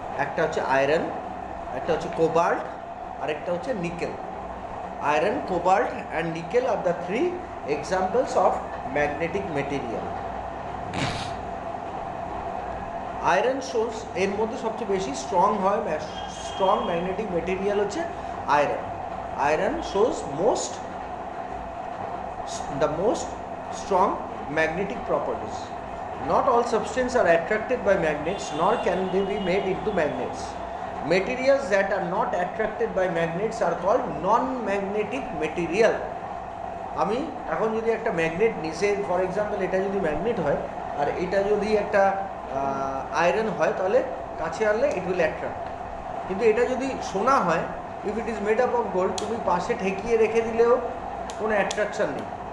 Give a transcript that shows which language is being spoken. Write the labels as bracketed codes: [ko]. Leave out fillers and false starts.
[bn] একটা হচ্ছে আয়রন, একটা হচ্ছে কোবাল্ট, আরেকটা হচ্ছে nickel. [en] Iron, cobalt and nickel are the three examples of magnetic material. Iron shows, [bn] এর মধ্যে সবচেয়ে বেশি স্ট্রং হয়, স্ট্রং ম্যাগনেটিক মেটেরিয়াল হচ্ছে iron. [en] Iron shows the most strong magnetic properties. Not all substances are attracted by magnets, nor can they be made into magnets. Materials that are not attracted by magnets are called non-magnetic material. [bn] আমি এখন যদি একটা magnet নিচে, for example এটা যদি magnet হয় আর এটা যদি একটা আয়রন হয়, তাহলে কাছে আনলে [en] It will attract. [bn] কিন্তু এটা যদি সোনা হয়, [en] if it is made up of gold, [bn] তুমি পাশে ঠেকিয়ে রেখে দিলেও কোনো অ্যাট্রাকশন নেই।